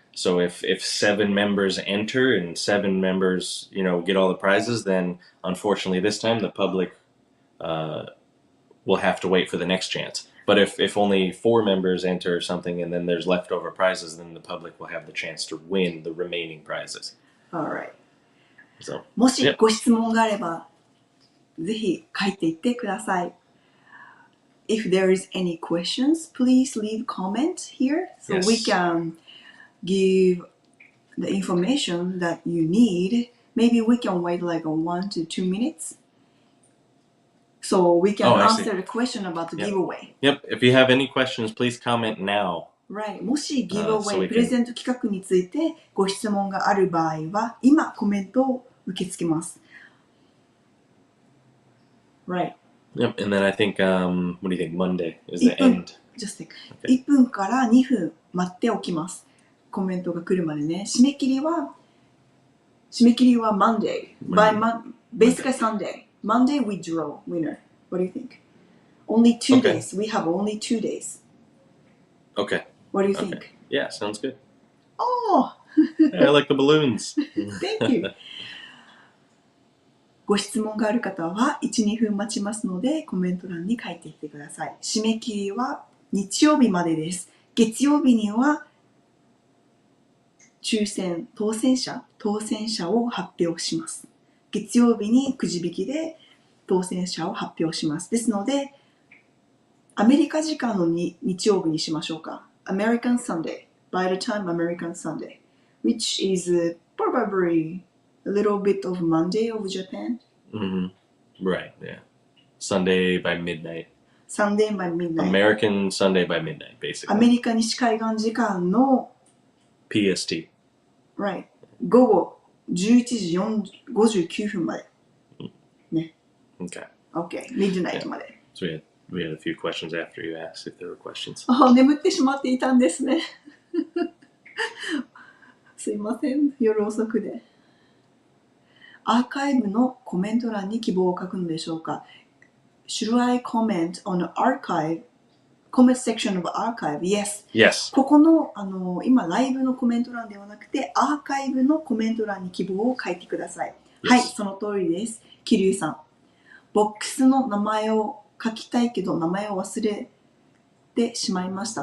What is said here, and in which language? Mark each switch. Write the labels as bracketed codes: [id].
[en] So if 7 members enter and 7 members, get all the prizes, then unfortunately this time the public will have to wait for the next chance. But if only 4 members enter or something, and then there's leftover prizes, then the public will have the chance to win the remaining prizes. Alright. So, [ja] もしご質問があれば、ぜひ書いていってください。 [en] If there is any questions, please leave comments here so Yes. we can give the information that you need. Maybe we can wait like 1 to 2 minutes so we can answer the question about the giveaway. Yep. If you have any questions, please comment now. Right. [ja] もし giveaway、 [en] so we can... [ja] プレゼント企画についてご質問がある場合は、今コメントを受け付けます。 [en] Right. Yep, and then I think, what do you think, Monday is the end? Just think. [ja] 1分から2分待っておきます。コメントが来るまでね。締め切りは Monday. [en] Basically Sunday. Monday we draw winner. What do you think? Only 2 days. We have only 2 days. Okay. What do you think? Yeah, sounds good. Oh! I like the balloons. Thank you. [ja] ご質問がある方は 1,2 分待ちますのでコメント欄に書いていってください。締め切りは日曜日までです。月曜日には当選者を発表します。月曜日にくじ引きで当選者を発表します。ですので、アメリカ時間の日曜日にしましょうか。 [en] American Sunday. By the time American Sunday. Which is probably a little bit of Monday of Japan. Mm-hmm. Right, yeah. Sunday by midnight. Sunday by midnight. American Sunday by midnight, basically. [ja] アメリカ西海岸時間の [en] PST. [ja] Right. 午後11時59分まで。ね。 [en] Okay. Okay. [ja] Midnight まで。 [en] So we had a few questions after you asked if there were questions. [ja] 眠ってしまっていたんですね。すいません。夜遅くで。アーカイブのコメント欄に希望を書くのでしょうか？ [en] Should I comment on the archive? Comment section of archive? Yes. [ja] ここの、今ライブのコメント欄ではなくてアーカイブのコメント欄に希望を書いてください。 [en] Yes. [ja] はい、その通りです。桐生さん。ボックスの名前を書きたいけど名前を忘れてしまいました。